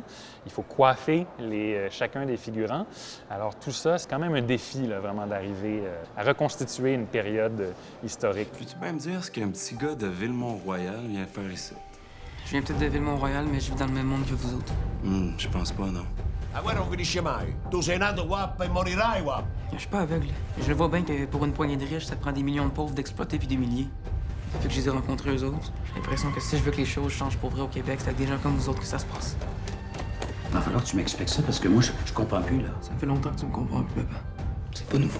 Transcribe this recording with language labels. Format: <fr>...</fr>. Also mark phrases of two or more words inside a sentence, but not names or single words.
<fr>Il faut coiffer chacun des figurants. Alors tout ça, c'est quand même un défi, là, vraiment, d'arriver à reconstituer une période historique. Peux-tu bien me dire ce qu'un petit gars de Villemont-Royal vient faire ici? Je viens peut-être de Villemont-Royal, mais je vis dans le même monde que vous autres. Je pense pas, non.</fr> <it>La guerra non finisce mai. Tu sei nato qua e morirai qua.</it> <fr>Je suis pas aveugle. Je le vois bien que pour une poignée de riches, ça prend des millions de pauvres d'exploiter puis d'humilier. Depuis que je les ai rencontrés eux autres, j'ai l'impression que si je veux que les choses changent pour vrai au Québec, c'est avec des gens comme vous autres que ça se passe. Il va falloir que tu m'expliques ça parce que moi, je comprends plus, là. Ça fait longtemps que tu me comprends plus, papa. C'est pas nouveau.</fr>